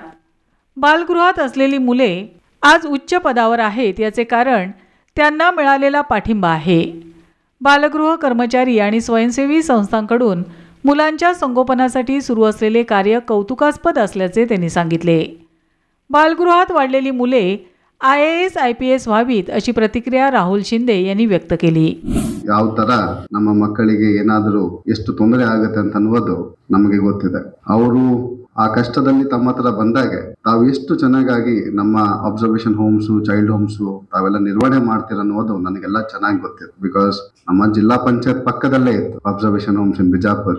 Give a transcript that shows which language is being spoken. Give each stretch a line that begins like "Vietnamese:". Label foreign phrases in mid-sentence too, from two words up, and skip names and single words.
Marathi: बालगृहात असलेली मुले आज उच्च पदावर आहेत याचे कारण त्यांना मिळालेला पाठिंबा आहे। बालगृह कर्मचारी आणि स्वयंसेवी संस्थांकडून मुलांच्या संगोपनासाठी सुरू असलेले कार्य कौतुकास्पद असल्याचे त्यांनी सांगितले। बालगृहात वाढलेली मुले IAS IPS व्हावीत अशी प्रतिक्रिया राहुल शिंदे यांनी व्यक्त केली।
Kannada: ಯಾವ ತರ ನಮ್ಮ ಮಕ್ಕಳಿಗೆ ಏನಾದರೂ ಎಷ್ಟು ತೊಂದರೆ ಆಗುತ್ತೆ ಅಂತ ಅನ್ನೋದು ನಮಗೆ ಗೊತ್ತಿದೆ। ಅವರು ಆ ಕಷ್ಟದಲ್ಲಿ ತಮ್ಮ ಹತ್ರ ಬಂದಾಗ ತಾವು ಎಷ್ಟು ಚೆನ್ನಾಗಿ ನಮ್ಮ
English: observation homes, child homes
Kannada: ತಾವೆಲ್ಲ ನಿರ್ವಹಣೆ ಮಾಡ್ತೀರ ಅನ್ನೋದು ನನಗೆಲ್ಲ ಚೆನ್ನಾಗಿ ಗೊತ್ತಿದೆ। ಬಿಕಾಸ್ ನಮ್ಮ ಜಿಲ್ಲಾ ಪಂಚಾಯತ್ ಪಕ್ಕದಲ್ಲೇ ಇತ್ತು
English: observation homes in Bijapur.